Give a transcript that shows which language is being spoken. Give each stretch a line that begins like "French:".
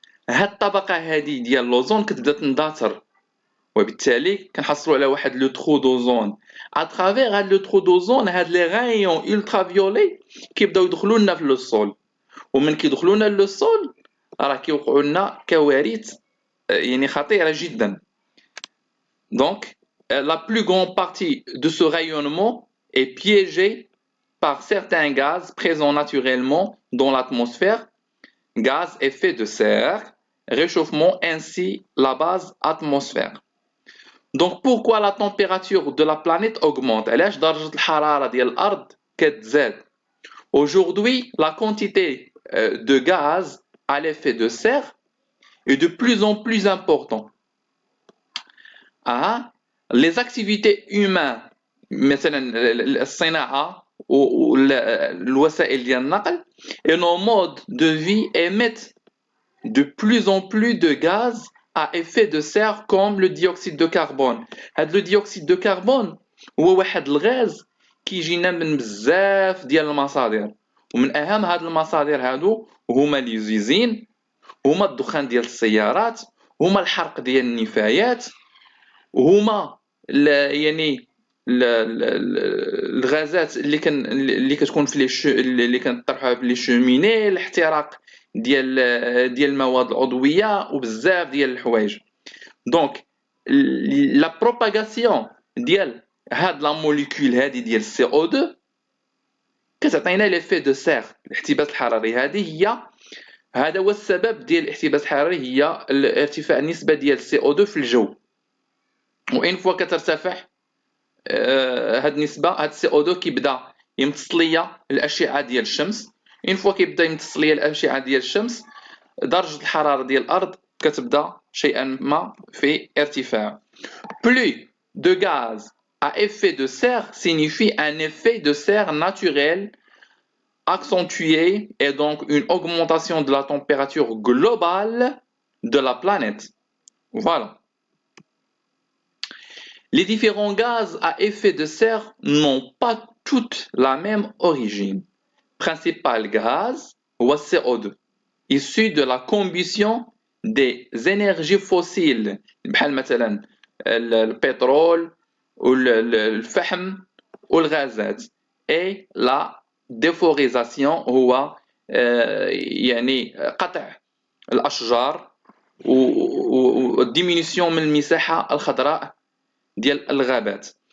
Arabic: هاد الطبقة هادي ديال لوزون كتبدا تندثر، وبالتالي كنحصلوا على واحد لو ترو دوزون. اترافير هاد لو ترو دوزون هاد لي غايون الترا فيولي كيبداو يدخلوا لنا في لو سول، ومن كيدخلوا لنا لو سول راه كيوقعوا لنا كوارث يعني خطيرة جدا.
French: Donc, la plus grande partie de ce rayonnement est piégée par certains gaz présents naturellement dans l'atmosphère, gaz effet de serre, réchauffement ainsi la base atmosphère. Donc, pourquoi la température de la planète augmente?
Arabic: علاش درجة الحرارة ديال الأرض كتزاد؟
French: Aujourd'hui, la quantité de gaz à l'effet de serre est de plus en plus importante. Les activités humaines
Arabic: مثلا الصناعة والوسائل ديال النقل
French: et nos modes de vie émettent de plus en plus de gaz à effet de serre comme le dioxyde de carbone.
Arabic: هاد لو ديوكسيد دو كربون هو واحد الغاز كيجينا من بزاف ديال المصادر، ومن اهم هاد المصادر هادو هما لي زيزين، هما الدخان ديال السيارات، هما الحرق ديال النفايات، هما يعني الغازات اللي كتكون في اللي كنطرحوها في لي شوميني، الاحتراق ديال المواد العضويه وبزاف ديال الحوايج. دونك لا بروباغاسيون ديال هاد لا موليكول هادي ديال سي او 2 كتعطينا ليفي دو سير، الاحتباس الحراري. هذا هو السبب ديال الاحتباس الحراري، هي ارتفاع النسبه ديال سي او 2 في الجو. وان فوا كترتفع هاد النسبه، هاد سي او 2 كيبدا يمتص ليا الاشعه ديال الشمس. ان فوا كيبدا يمتص ليا الاشعه ديال الشمس، درجه الحراره ديال الارض كتبدا شيئا ما في ارتفاع.
French: Plus de gaz à effet de serre signifie un effet de serre naturel accentué et donc une augmentation de la température globale de la planète. Voilà. Les différents gaz à effet de serre n'ont pas toutes la même origine. Principal gaz ou CO2 issu de la combustion des énergies fossiles
Arabic: بحال مثلا البترول والفحم والغازات،
French: et la déforestation
Arabic: هو يعني قطع الأشجار والديمينيسيون من المساحة الخضراء ديال الغابات.